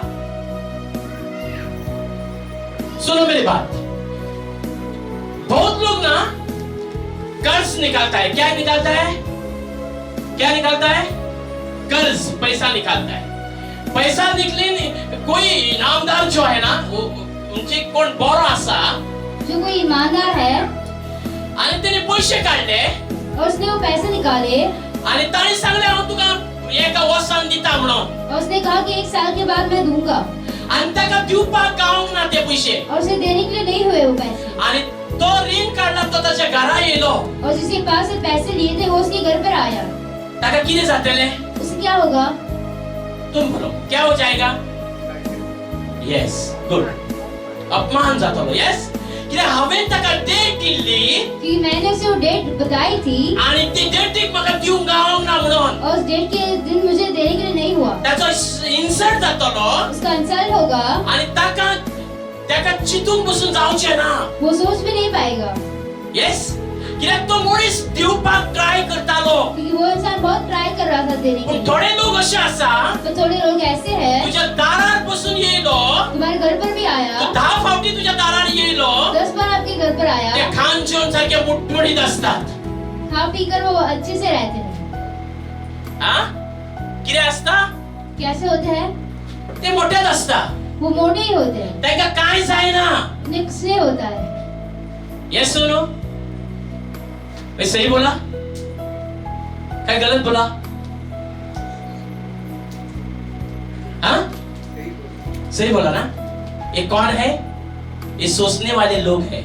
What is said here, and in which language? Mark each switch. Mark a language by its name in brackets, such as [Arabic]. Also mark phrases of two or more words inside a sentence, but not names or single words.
[Hindi] सुनो मेरी बात, बहुत लोग ना कर्ज निकालता है। क्या निकालता है? कर्ज, पैसा निकालता है। पैसा निकले, कोई इनामदार जो है ना, [Konkani] उनचे कोण बरो असा, [Hindi] जो कोई ईमानदार है [Marathi] आणि त्याने पैसे काढले [Hindi] और उसने वो पैसे निकाले [Konkani] आणि ताणी सांगले हांव तुका एका वर्सान दिता म्हणून, [Hindi] और उसने कहा कि 1 साल के बाद मैं दूंगा, [Konkani] आणि ताका दिवपाक गावंक ना ते पैसे, [Hindi] और उसे देने के लिए नहीं हुए वो पैसे, [Konkani] आणि तो ऋण काढला, तो त्याच्या घरा येलो, [Hindi] और जिसके पास से पैसे लिए थे वो उसके घर पर आया, [Konkani] ताका किती जातले? [Hindi] उसे क्या होगा? तुम बोलो क्या हो जाएगा? [English] yes, good, [Konkani] अपमान जातलो। यस, कित्याक हांवें ताका डेट दिल्ली [Hindi] कि मैंने उसे वो डेट बताई थी [Konkani] आनी ती डेटीक म्हाका दिवंक गावंक ना म्हणून [Hindi] और उस डेट के दिन मुझे देने के लिए नहीं हुआ, [Konkani] ताचो इन्सल्ट जातलो [Hindi] उसका इंसल्ट होगा, [Konkani] आनी ताका चिंतून बसून जावचें ना. [Hindi] वो सोच भी नहीं पाएगा [Konkani] येस, कित्याक तो मनीस दिवपाक ट्राय करतालो. [Hindi] क्योंकि वो इंसान बहुत ट्राय कर रहा था देने के [Konkani] पूण [Hindi] लिए. [Konkani] थोडे लोक अशे आसा [Hindi] तो थोड़े लोग ऐसे हैं, [Konkani] तुज्या दारार बसून येयलो, [Hindi] तुम्हारे घर पर भी आया, [Konkani] तो 10 फावटी तुज्या दारार येयलो, [Hindi] 10 बार आपके घर पर [Konkani] ते [Hindi] आया, [Marathi] खान जेवन सारखे मुठमुठीत असतात. [Hindi] खा पी कर वो अच्छे से रहते हैं. [Konkani] आ कितें असता [Hindi] कैसे होते हैं? [Konkani] ते मोठेच असता, [Hindi] वो मोटे ही होते हैं, [Konkani] ताका कांय जायना. [Hindi] उन्हें कुछ नहीं होता है. यस सुनो, मैं सही बोला क्या गलत बोला? हाँ सही बोला ना? ये कौन है? ये सोचने वाले लोग हैं.